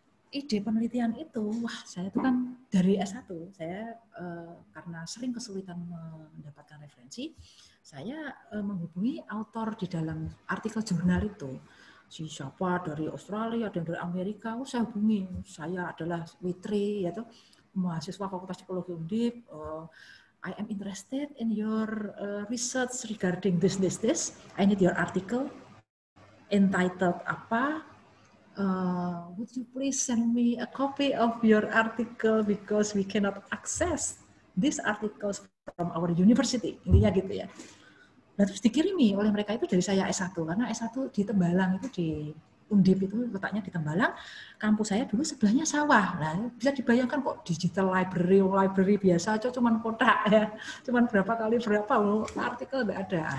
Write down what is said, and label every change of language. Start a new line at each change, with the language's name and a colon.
Indonesian: ide penelitian itu, wah saya itu kan dari S1, saya karena sering kesulitan mendapatkan referensi, saya menghubungi autor di dalam artikel jurnal itu. Siapa dari Australia dan dari Amerika, saya hubungi. Saya adalah Witri, yaitu mahasiswa Fakultas Psikologi Undip.
English: I am interested in your research regarding this. I need your article entitled
Indonesian: apa?
English: Would you please send me a copy of your article because we cannot access these articles from our university.
Indonesian: Intinya gitu ya. Nah, terus dikirimi oleh mereka itu dari saya S1, karena S1 di Tembalang itu di Undip itu letaknya di Tembalang, kampus saya dulu sebelahnya sawah. Nah, bisa dibayangkan kok digital library biasa aja cuman kotak ya, cuman berapa kali berapa artikel enggak ada.